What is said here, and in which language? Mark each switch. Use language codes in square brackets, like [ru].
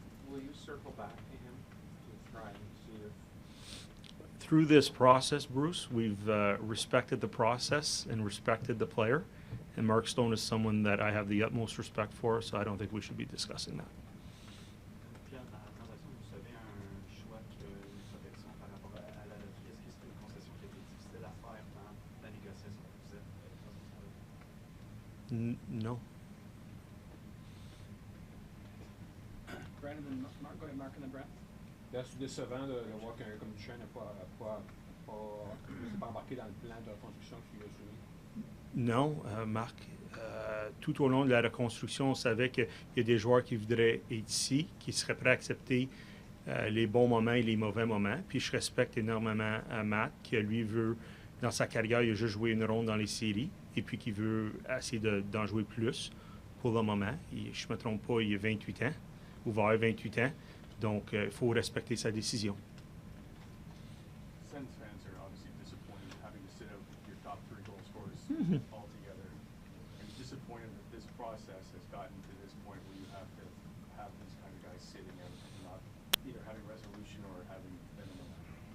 [en] Will you circle back to him to try and see if... Through this process, Bruce, we've respected the process and respected the player. And Mark Stone is someone that I have the utmost respect for, so I don't think we should be discussing that. [fr] Pierre, dans la transaction, vous savez un choix de protection par rapport à la loterie. Est-ce que c'était une concession qui était difficile à faire dans la négociation que vous êtes? [en] No. Brandon and Mark, go ahead, Mark and then Brent. [fr] C'est décevant de voir qu'un comme Duchene n'a pas embarqué dans le plan de reconstruction qu'il a soumis. Non, Marc. Tout au long de la reconstruction, on savait qu'il y a des joueurs qui voudraient être ici, qui seraient prêts à accepter les bons moments et les mauvais moments. Puis je respecte énormément Matt, qui lui veut, dans sa carrière, il a juste joué une ronde dans les séries, et puis qui veut essayer d'en jouer plus pour le moment. Je ne me trompe pas, il a 28 ans, ou va avoir 28 ans. Donc, il faut respecter sa décision. [en] Sens fans are obviously disappointed having to sit out your top 3 goal scorers altogether. And disappointed that this process has gotten to this point where you have to have these kind of guys sitting out and not either having resolution or having them in the line.